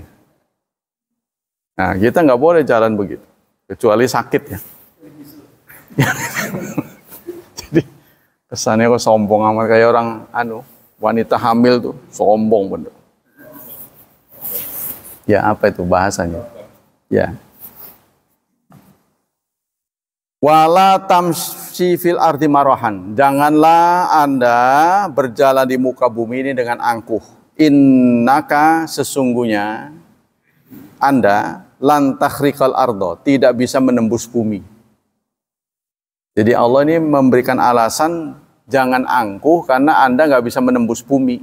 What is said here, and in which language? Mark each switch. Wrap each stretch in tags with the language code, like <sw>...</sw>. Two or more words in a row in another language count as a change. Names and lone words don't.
<id>Nah, kita nggak boleh jalan begitu. Kecuali sakit ya. Jadi kesannya kok sombong amat, kayak orang wanita hamil tuh sombong bener. Ya apa itu bahasanya? Ya.</id> <ar>ولا تمش في الأرض مرحا.</ar> <id>Janganlah Anda berjalan di muka bumi ini dengan angkuh. Innaka sesungguhnya Anda</id> <ar>لن تخرق الأرض,</ar> <id>tidak bisa menembus bumi. Jadi Allah ini memberikan alasan jangan angkuh karena Anda nggak bisa menembus bumi.</id>